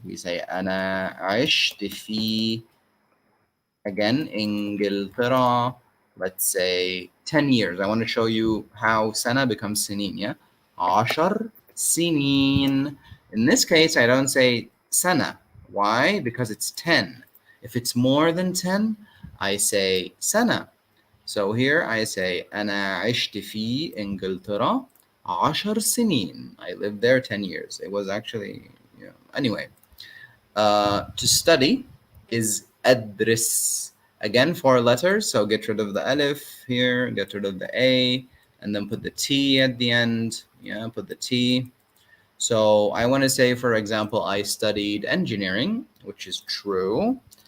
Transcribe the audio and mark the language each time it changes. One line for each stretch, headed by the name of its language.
English: We say
Arabic: أنا عشت في,
English: again, إنجلترا, let's say 10 years. I want to show you how سنة becomes سنين, yeah?
Arabic: 10 سنين.
English: In this case, I don't say سنة. Why? Because it's 10. If it's more than 10, I say سنة. So here I say
Arabic: أنا عشت في إنجلترا 10 سنين.
English: I lived there 10 years. It was actually, anyway. To study, is أدرس. Again, 4 letters, so get rid of the alif here, get rid of the A, and then put the T at the end. Yeah, put the T. So I want to say, for example, I studied engineering, which is true.